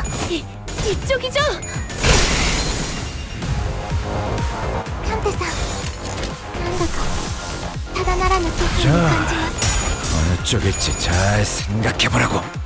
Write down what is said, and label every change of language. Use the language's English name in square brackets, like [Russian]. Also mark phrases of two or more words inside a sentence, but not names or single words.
[Korean] 이쪽이죠? [Japanese] 探偵さん、なんだかただならぬ気配を感じます。 [Korean] 어느 쪽일지 잘 생각해보라고.